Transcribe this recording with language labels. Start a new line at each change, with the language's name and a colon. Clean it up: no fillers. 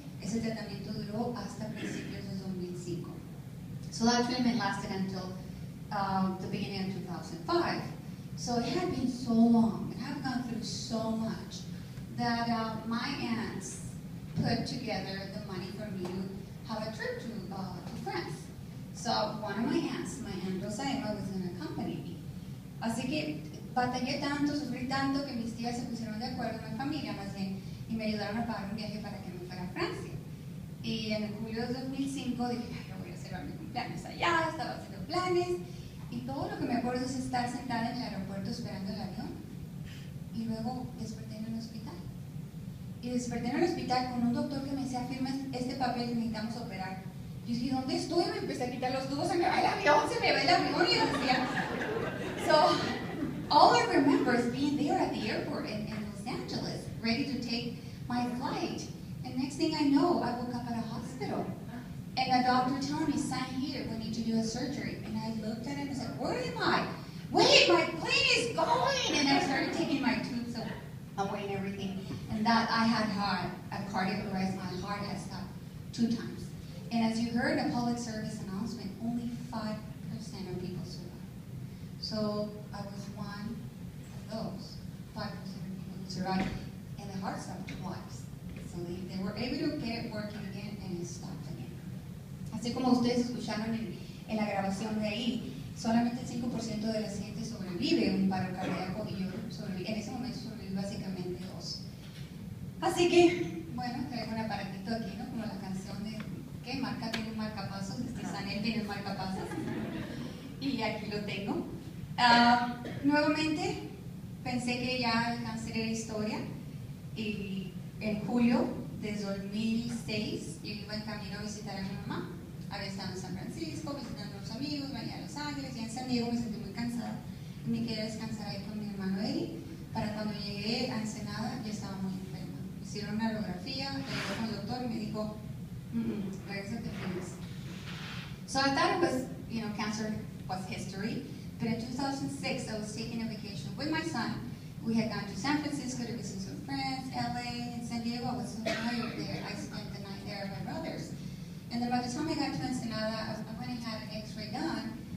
Spanish: Ese tratamiento duró hasta principios de 2005.
English: So that treatment lasted until the beginning of 2005. So it had been so long, and I've gone through so much, that my aunts put together the money for me to have a trip to France. So one of my aunts, my Aunt Rosa, was going to accompany me.
Spanish: Así que batallé tanto, sufrí tanto, que mis tías se pusieron de acuerdo, mi familia más bien, y me ayudaron a pagar un viaje para que me fuera a Francia. Y en el julio de 2005 dije, ay, lo voy a hacer a mi cumpleaños allá, estaba haciendo planes, y todo lo que me acuerdo es estar sentada en el aeropuerto esperando el avión, y luego desperté en el hospital. Y desperté en el hospital con un doctor que me decía, firma este papel que necesitamos operar. Yo dije, ¿dónde estoy? Me empecé a quitar los tubos, se me va el avión, y yo decía.
English: So, all I remember is being there at the airport in Los Angeles, ready to take my flight. And next thing I know, I woke up at a hospital. And a doctor telling me, sign here, we need to do a surgery. And I looked at him and said, where am I? Wait, my plane is going! And I started taking my tubes away and everything. And that I had a cardiac arrest. My heart had stopped 2 times. And as you heard in a public service announcement, only 5% of people survive. So I was one of those 5% of people who survived. And the heart stopped twice. So they were able to get it working again, and it stopped again.
Spanish: Así como ustedes escucharon en la grabación de ahí, solamente el 5% de la gente sobrevive a un paro cardíaco, y yo sobreviví, en ese momento sobreviví básicamente 2. Así que, bueno, traigo un aparatito aquí, ¿no? Como la canción de, ¿qué? Marca tiene un marcapasos, Anel tiene un marcapasos, y aquí lo tengo. Nuevamente, pensé que ya el cáncer era historia, y en julio de 2006 yo iba en camino a visitar a mi mamá. Había estado en San Francisco visitando a unos amigos, venía a Los Ángeles, y en San Diego me sentí muy cansada y me quedé a descansar ahí con mi hermano Eddie. Para cuando llegué a Ensenada ya estaba muy enferma. Me hicieron una radiografía, llegué con el doctor y me dijo, regrésate a Phoenix.
English: So I thought it was, cancer was history. But in 2006, I was taking a vacation with my son. We had gone to San Francisco to visit some friends, LA, and San Diego. I was so tired there. I spent the night there at my brother's. And then by the time I got to Ensenada, I went and had an x-ray done.